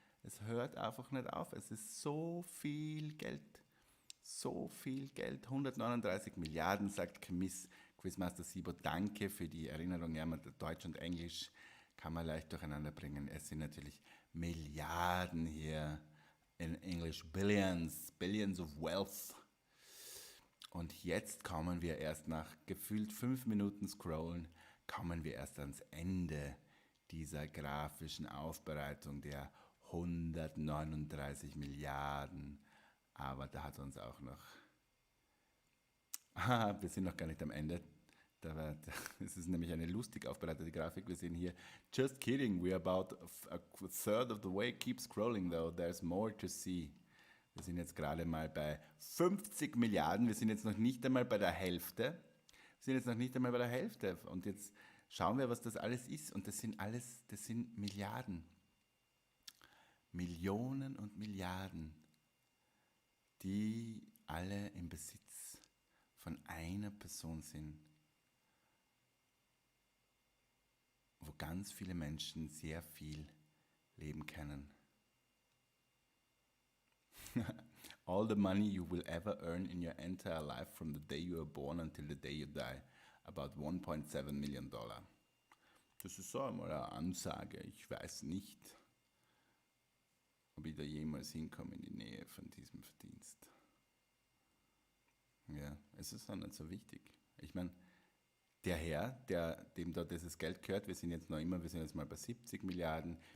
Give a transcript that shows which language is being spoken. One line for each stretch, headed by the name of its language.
German: Es hört einfach nicht auf. Es ist so viel Geld. So viel Geld. 139 Milliarden, sagt Quizmaster Sibo. Danke für die Erinnerung. Ja, Deutsch und Englisch kann man leicht durcheinander bringen. Es sind natürlich Milliarden hier.
English: In English Billions of wealth.
German: Und jetzt kommen wir erst nach gefühlt 5 Minuten Scrollen, kommen wir erst ans Ende dieser grafischen Aufbereitung der 139 Milliarden. Aber da hat uns auch noch, wir sind noch gar nicht am Ende. Es ist nämlich eine lustig aufbereitete Grafik. Wir sehen hier,
English: just kidding, we're about a third of the way. Keep scrolling though, there's more to see.
German: Wir sind jetzt gerade mal bei 50 Milliarden. Wir sind jetzt noch nicht einmal bei der Hälfte. Und jetzt schauen wir, was das alles ist. Und das sind Milliarden. Millionen und Milliarden, die alle im Besitz von einer Person sind. Wo ganz viele Menschen sehr viel leben können.
English: All the money you will ever earn in your entire life from the day you are born until the day you die. About 1.7 million $.
German: Das ist so einmal eine Ansage. Ich weiß nicht, ob ich da jemals hinkomme in die Nähe von diesem Verdienst. Ja, es ist auch nicht so wichtig. Ich meine, der Herr, dem da dieses Geld gehört, wir sind jetzt mal bei 70 Milliarden.